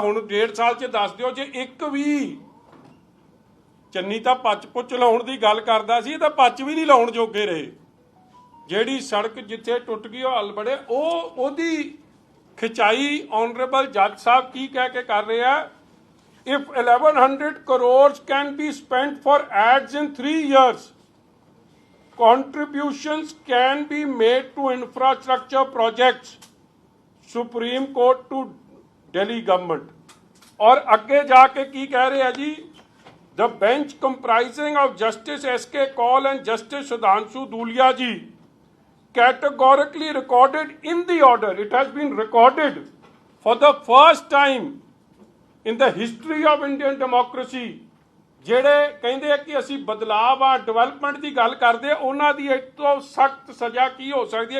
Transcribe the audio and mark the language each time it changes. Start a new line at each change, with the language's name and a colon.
Punjabi: ਹੁਣ 1.5 ਸਾਲ 'ਚ ਦੱਸ ਦਿਓ ਜੇ ਇੱਕ ਵੀ, ਚੰਨੀ ਤਾਂ ਪੱਚ ਪੁੱਚ ਲਾਉਣ ਦੀ ਗੱਲ ਕਰਦਾ ਸੀ, ਤਾਂ ਪੱਚ ਵੀ ਨਹੀਂ ਲਾਉਣ ਜੋਗੇ ਰਹੇ। ਜਿਹੜੀ ਸੜਕ ਜਿੱਥੇ ਟੁੱਟ ਗਈ ਉਹ ਹੱਲ ਬੜੇ, ਉਹਦੀ ਖਿਚਾਈ ਆਨਰੇਬਲ ਜੱਜ ਸਾਹਿਬ ਕੀ ਕਹਿ ਕੇ ਕਰ ਰਹੇ ਆ?
English: If 1100 crores can be spent for ads in 3 years, contributions can be made to infrastructure projects, Supreme Court to Delhi government.
Hindi: और आगे जाके की कह रहे हैं जी?
English: The bench comprising of Justice S.K. Kaul and Justice Sudhanshu Dhulia ji categorically recorded in the order, it has been recorded for the first time in the history of Indian democracy,
Punjabi: ਜਿਹੜੇ ਕਹਿੰਦੇ ਆ ਕਿ ਅਸੀਂ ਬਦਲਾਵ ਆ development ਦੀ ਗੱਲ ਕਰਦੇ ਆ, ਉਹਨਾਂ ਦੀ ਇਸ ਤੋਂ ਸਖਤ ਸਜ਼ਾ ਕੀ ਹੋ ਸਕਦੀ ਹੈ?